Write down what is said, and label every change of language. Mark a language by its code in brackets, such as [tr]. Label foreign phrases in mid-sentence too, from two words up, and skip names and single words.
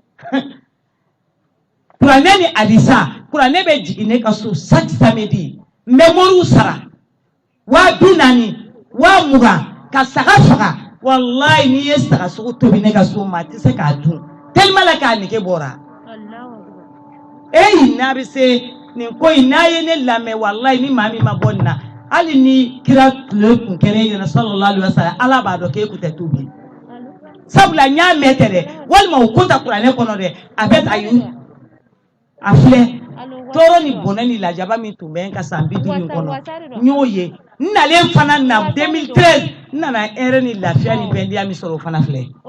[bm] kuranɛ ni hadisa kuranɛ bɛ jigin ne ka so [fr] chaque samedi [bm] n bɛ moriw sara 40,000 20,000 ka saga faga wallahi n'i ye saga sugu tobi ne ka so ma tɛ se k'a dun tellement la k'a nege bɔra n'a bɛ se nin ko in n'a ye ne lamɛn wallahi ni maa min ma bɔ nin na hali ni kira tile kun kɛra ɲɛna [ar] صلى الله عليه وسلم [bm] Ala b'a dɔn k'e kun tɛ tubi sabula n y'a mɛn tɛ dɛ walima o ko ta kuranɛ kɔnɔ dɛ a bɛ ta yen a filɛ tɔɔrɔ ni bɔnɛ ni lajaba min tun bɛ n ka san 50 kɔnɔ n y'o ye n nalen fana na 2013 n nana hɛrɛ ni lafiya ni bɛndiya min sɔrɔ o fana filɛ